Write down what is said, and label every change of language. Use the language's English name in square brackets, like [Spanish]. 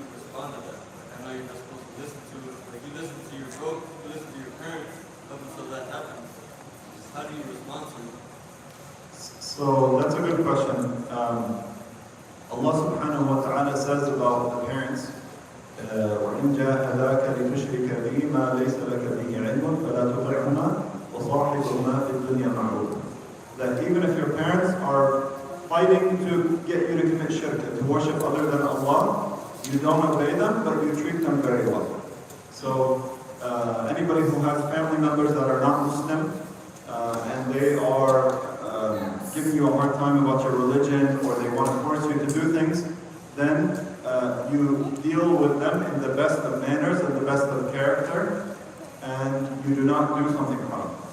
[English] respond to that? Like, I know you're not supposed to listen to it. Like, you listen to your goat, you listen to your parents up until that happens. How do you respond to it? So that's a good question. [Arabic] Allah subhanahu wa ta'ala [English] says about the parents, [Arabic] وَإِنْ جَاهَدَاكَ لِتُشْرِكَ بِي مَا لَيْسَ لَكَ بِهِ عِلْمٌ فَلَا تُطِعْهُمَا وَصَاحِبْهُمَا فِي الدُّنْيَا مَعْرُوفًا. [English] That even if your parents are fighting to get you to commit shirk, to worship other than Allah, you don't obey them, but you treat them very well. So anybody who has family members that are not Muslim, and they are giving you a hard time about your religion, or they want to force you to do things, then you deal with them in the best of manners and the best of character, and you do not do something haram.